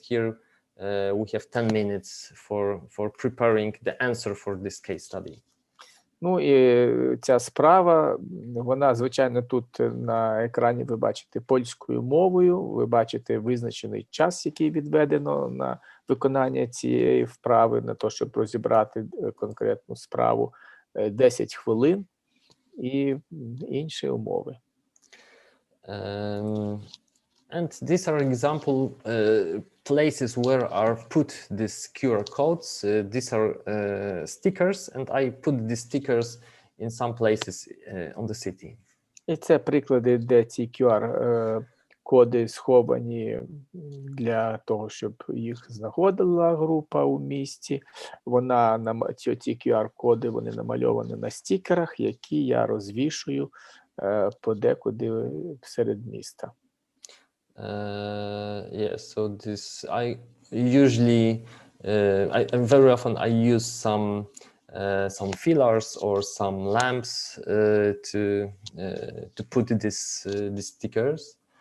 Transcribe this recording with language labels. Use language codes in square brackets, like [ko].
[en] Here we have 10 minutes for preparing the answer for this case study. [uk] Ну і ця справа, вона, звичайно, тут на екрані ви бачите польською мовою, ви бачите визначений час, який відведено на виконання цієї вправи, на те, щоб розібрати конкретну справу, 10 хвилин і інші умови. [en] And these are example places where are put these QR codes. These are stickers, and I put these stickers in some places on the city. [uk] І це приклади, де ці QR-коди сховані для того, щоб їх знаходила група у місті. Ці QR-коди, вони намальовані на стікерах, які я розвішую подекуди серед міста. [en] Yes, so this I usually very often I use some fillers or some lamps to put these stickers.